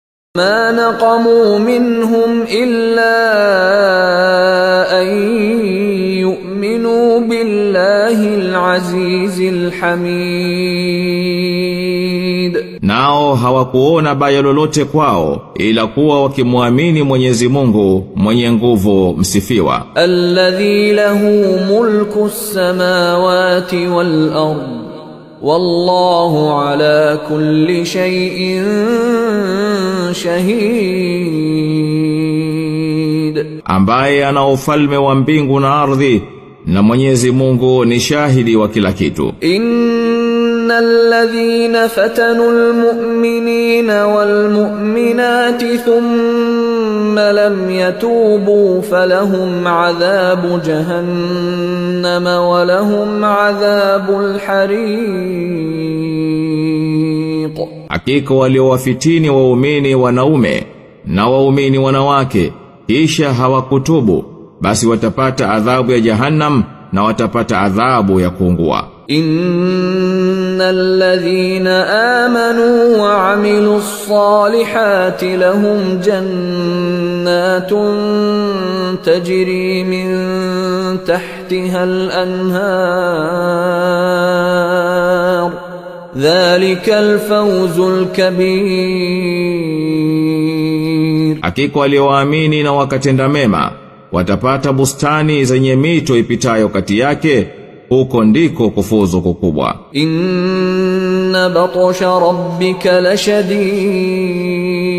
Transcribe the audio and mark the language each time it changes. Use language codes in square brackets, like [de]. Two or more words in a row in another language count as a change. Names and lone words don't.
[ar] ما نقموا منهم إلا أن يؤمنوا بالله العزيز الحميد. [sw] Nao hawakuona baya lolote kwao ila kuwa wakimwamini Mwenyezi Mungu mwenye nguvu msifiwa. [ar] الذي له ملك السماوات والأرض والله على كل شيء شهيد. [sw] Ambaye ana ufalme wa mbingu na ardhi na Mwenyezi Mungu ni shahidi wa kila kitu. [ar] إن الذين فتنوا المؤمنين والمؤمنات ثم لم يتوبوا فلهم عذاب جهنم ولهم عذاب الحريق. [sw] Hakika waliowafitini waumini wanaume na waumini wanawake kisha hawakutubu basi watapata adhabu ya Jahannam na watapata adhabu ya kuungua. [ar] إن الذين آمنوا وعملوا الصالحات لهم جنات تجري من تحتها الأنهار ذلك الفوز الكبير. [sw] Hakika walioamini na wakatenda mema watapata bustani zenye mito ipitayo kati yake, huko ndiko kufuzu kukubwa. [ar] إن بطش ربك لشديد